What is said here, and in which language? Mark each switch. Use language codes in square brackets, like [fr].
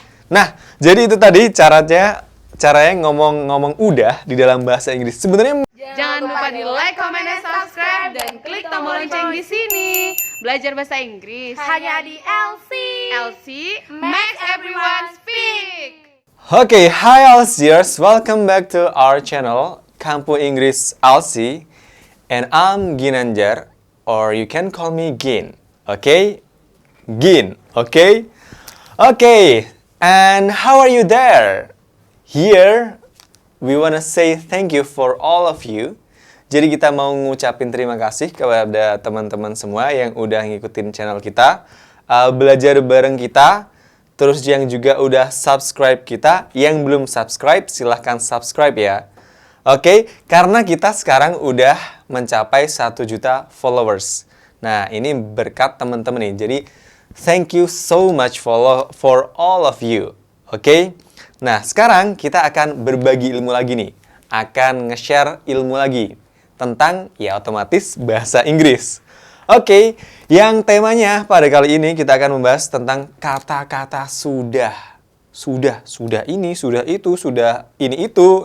[id] Nah, jadi itu tadi caranya ngomong udah di dalam bahasa Inggris. Sebenarnya Jangan lupa di like, comment, dan subscribe dan klik tombol lonceng di sini. Belajar bahasa Inggris hanya di LC. [en] LC makes everyone speak. Okay, hi Alciers, welcome back to our channel Kampu Inggris LC, and I'm Ginanjar, or you can call me Gin. Okay, Gin. Okay, okay. And how are you there? Here, we wanna say thank you for all of you. [id] Jadi kita mau ngucapin terima kasih kepada teman-teman semua yang udah ngikutin channel kita, belajar bareng kita, terus yang juga udah subscribe kita. Yang belum subscribe, silahkan subscribe ya. Oke, karena kita sekarang udah mencapai 1 juta followers. Nah, ini berkat teman-teman nih. [en] Jadi, thank you so much for all of you. [id] Oke? Nah, sekarang kita akan berbagi ilmu lagi nih. Akan nge-share ilmu lagi tentang, ya otomatis, bahasa Inggris. Oke, yang temanya pada kali ini kita akan membahas tentang kata-kata sudah. Sudah ini, sudah itu, sudah ini itu.